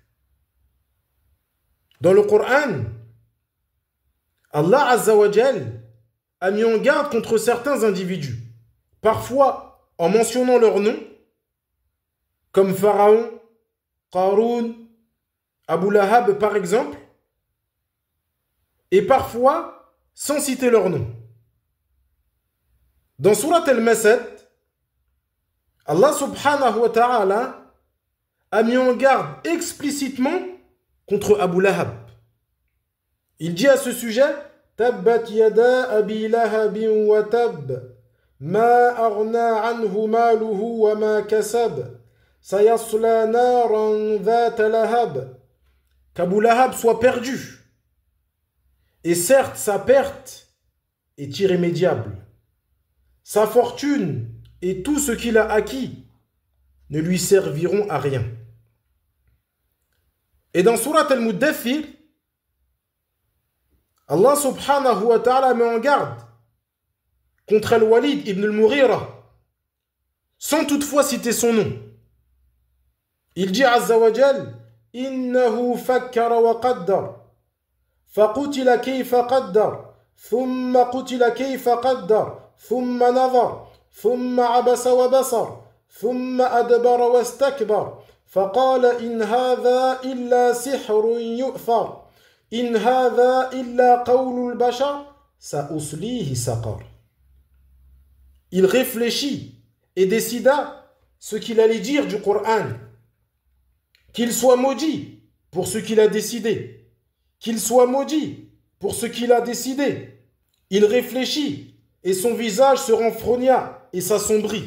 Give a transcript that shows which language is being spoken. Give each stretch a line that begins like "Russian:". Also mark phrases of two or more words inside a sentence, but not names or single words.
French: Dans le Coran,
Arabic: الله عز وجل
French: a mis en garde contre certains individus, parfois en mentionnant leur nom, comme Pharaon, Qaroun, Abu Lahab par exemple, et parfois sans citer leur nom. Dans Surat Al-Masad,
Arabic: الله سبحانه وتعالى
French: a mis en garde explicitement contre Abu Lahab. Il dit à ce sujet
Arabic: تبت يدا أبي لهب وتب ما أغنى عنه ماله وما كسب سيصلى نارا ذات لهب.
French: Qu'Abu Lahab soit perdu. Et certes, sa perte est irrémédiable. Sa fortune et tout ce qu'il a acquis ne lui serviront à rien. Et dans Surat Al-Muddathir,
Arabic: الله سبحانه وتعالى
French: met en garde contre Al-Walid ibn al-Mughira, sans toutefois citer son nom. Il dit
Arabic: عز وجل، إنه فكر وقدر فقتل كيف قدر ثم قتل كيف قدر ثم نظر ثم عبس وبسر ثم أدبر واستكبر فقال إن هذا إلا سحر يؤثر إن هذا إلا قول البشر سأصليه سقر.
French: Il réfléchit et décida ce qu'il allait dire du Coran. Qu'il soit maudit pour ce qu'il a décidé. Qu'il soit maudit pour ce qu'il a décidé. Il réfléchit et son visage se renfrogna et s'assombrit.